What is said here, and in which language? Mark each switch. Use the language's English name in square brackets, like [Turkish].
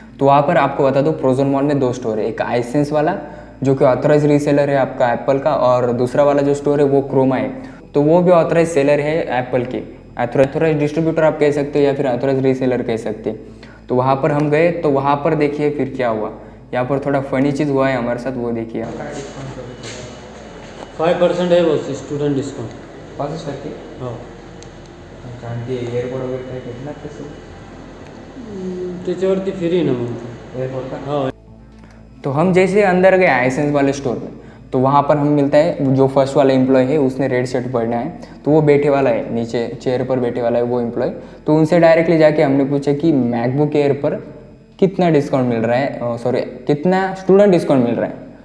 [Hindi] तो वहाँ पर आपको बता दो, प्रोजोन मॉल में 2 स्टोर है, एक आईसेंस वाला जो कि ऑथराइज रीसेलर है आपका एप्पल का, और दूसरा वाला जो स्टोर है वो क्रोमा है, तो वो भी ऑथराइज सेलर है एप्पल के, ऑथराइज डिस्ट्रीब्यूटर आप कह सकते हो या फिर ऑथराइज रीसेलर कह सकते हैं। तो वहाँ पर हम गए, तो वहाँ पर देखिए फिर क्या हुआ। यहाँ पर थोड़ा फनी चीज़ हुआ है हमारे साथ, वो देखिए। [Marathi] 5% आहे बस स्टुडंट डिस्काउंट। 5% हो, आणि एअरपोर्ट वगैरे काही भेटणार तसं? त्याच्यावरती फ्री ना मग एअरपोर्ट का? हो। [Hindi] तो हम जैसे अंदर गए आईसेंस वाले स्टोर में, तो वहाँ पर हमें मिलता है जो फर्स्ट वाला एम्प्लॉय है उसने रेड शर्ट पहना है, तो वो बैठे वाला है नीचे चेयर पर बैठे वाला है वो एम्प्लॉय। तो उनसे डायरेक्टली जाके हमने पूछा कि मैकबुक एयर पर कितना डिस्काउंट मिल रहा है, सॉरी कितना स्टूडेंट डिस्काउंट मिल रहा है।